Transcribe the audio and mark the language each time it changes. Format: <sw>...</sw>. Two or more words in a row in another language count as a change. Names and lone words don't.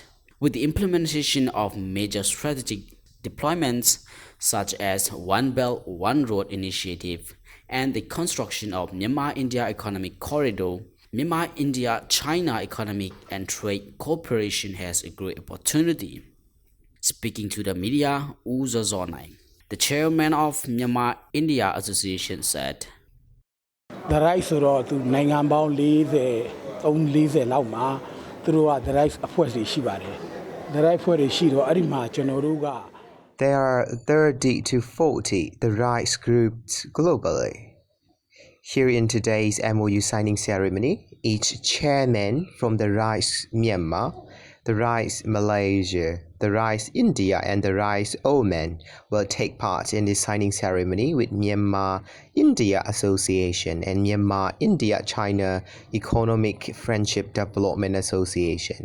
<en>With the implementation of major strategic deployments such as One Belt, One Road initiative, and the construction of Myanmar-India Economic Corridor, Myanmar-India-China Economic and Trade Cooperation has a great opportunity. Speaking to the media, U Zazonai, the chairman of Myanmar-India Association said, The rice</en> <my>ဆိုတော့သူနိုင်ငံပေါင်း40လောက်မှာသူတို့က</my> <en>the rice</en> <my>အဖွဲ့တွေရှိပါတယ်</my> <en>the rice</en> <my>အဖွဲ့တွေရှိတော့အဲ့ဒီမှာကျွန်တော်တို့က</my> <en>There are 30 to 40 the rights groups globally. Here in today's MOU signing ceremony, each chairman from the rights Myanmar, the rights Malaysia, the rights India and the rights Oman will take part in the signing ceremony with Myanmar India Association and Myanmar India China Economic Friendship Development Association.</en>